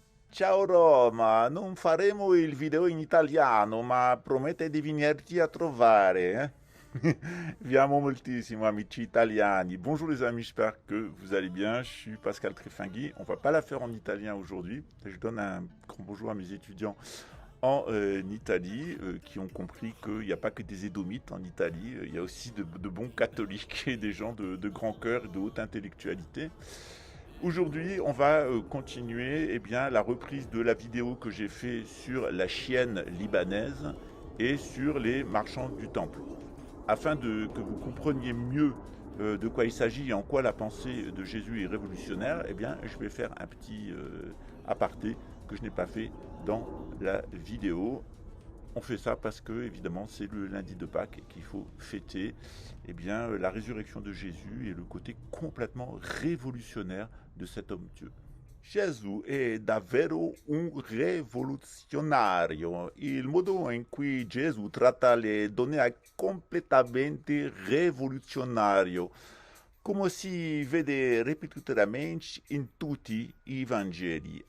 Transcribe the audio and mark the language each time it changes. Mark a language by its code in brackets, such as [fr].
[it] Ciao Roma, non faremo il video in italiano, ma promette di venirti a trovare, eh? Vi amo moltissimo, amici italiani. [fr] Bonjour les amis, j'espère que vous allez bien. Je suis Pascal Trifingui. On va pas la faire en italien aujourd'hui. Je donne un grand bonjour à mes étudiants en Italie qui ont compris qu'il n'y a pas que des édomites en Italie, il y a aussi de bons catholiques et des gens de grand cœur et de haute intellectualité. Aujourd'hui, on va continuer la reprise de la vidéo que j'ai fait sur la chienne libanaise et sur les marchands du temple. Afin que vous compreniez mieux de quoi il s'agit et en quoi la pensée de Jésus est révolutionnaire, je vais faire un petit aparté que je n'ai pas fait dans la vidéo. On fait ça parce que, évidemment, c'est le lundi de Pâques et qu'il faut fêter la résurrection de Jésus et le côté complètement révolutionnaire de cet homme-Dieu. [it] Gesù è davvero un rivoluzionario. Il modo in cui Gesù tratta le donne è completamente rivoluzionario, come si vede ripetutamente in tutti i Vangeli.